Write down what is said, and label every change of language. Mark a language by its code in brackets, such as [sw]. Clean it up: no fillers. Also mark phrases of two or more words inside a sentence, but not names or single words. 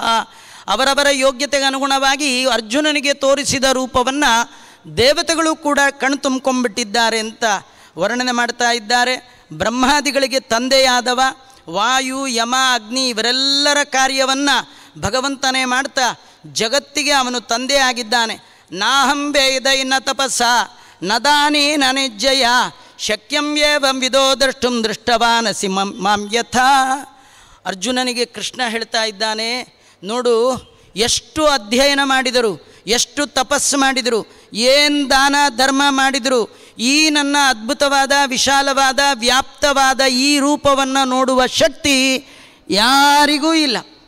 [kn] ಅವರವರ ಯೋಗ್ಯತೆಗೆ ಅನುಗುಣವಾಗಿ ಅರ್ಜುನನಿಗೆ ತೋರಿಸಿದ ರೂಪವನ್ನು ದೇವತೆಗಳು ಕೂಡ ಕಣ್ತುಂಬ್ಕೊಂಡ್ಬಿಟ್ಟಿದ್ದಾರೆ ಅಂತ ವರ್ಣನೆ ಮಾಡ್ತಾ ಇದ್ದಾರೆ. ಬ್ರಹ್ಮಾದಿಗಳಿಗೆ ತಂದೆಯಾದವ ವಾಯು, ಯಮ, ಅಗ್ನಿ ಇವರೆಲ್ಲರ ಕಾರ್ಯವನ್ನು ಭಗವಂತನೇ ಮಾಡ್ತಾ ಜಗತ್ತಿಗೆ ಅವನು ತಂದೆಯಾಗಿದ್ದಾನೆ. [sa] ನಾಹಂ ವೇದೈನ ತಪಸ್ಸ ನದಾನೇ ನನಿಜ್ಜಯ ಶಕ್ಯಂ ಏವಂ ವಿದೋ ದ್ರಷ್ಟುಂ ದೃಷ್ಟವಾನಸಿ ಮಾಂ ಯಥಾ. [kn] ಅರ್ಜುನನಿಗೆ ಕೃಷ್ಣ ಹೇಳ್ತಾ ಇದ್ದಾನೆ, ನೋಡು, ಎಷ್ಟು ಅಧ್ಯಯನ ಮಾಡಿದರು, ಎಷ್ಟು ತಪಸ್ಸು ಮಾಡಿದರು, ಏನು ದಾನ ಧರ್ಮ ಮಾಡಿದರು, ಈ ನನ್ನ ಅದ್ಭುತವಾದ ವಿಶಾಲವಾದ ವ್ಯಾಪ್ತವಾದ ಈ ರೂಪವನ್ನು ನೋಡುವ ಶಕ್ತಿ ಯಾರಿಗೂ ಇಲ್ಲ.